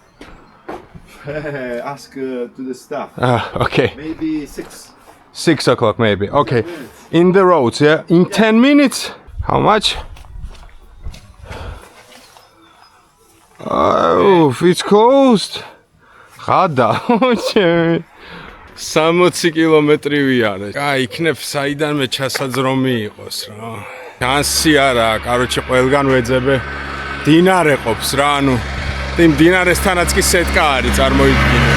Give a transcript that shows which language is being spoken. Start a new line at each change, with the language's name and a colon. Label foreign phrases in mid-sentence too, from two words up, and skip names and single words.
English: Ask to the staff. Okay. Maybe 6. 6 o'clock maybe. Okay. In the roads, yeah? In 10 minutes? How much? Oh, it's closed.
Georgian: Ხადა. 60 კილომეტრი ვიარე. აი, იქნებ საიდანმე ჩასაძრომი იყოს რა. შანსი არა, კაროჩე ყველგან ვეძებე. დინარე ყოფს რა, ანუ იმ დინარესთანაც კი სეტკა არის წარმოიდგინე.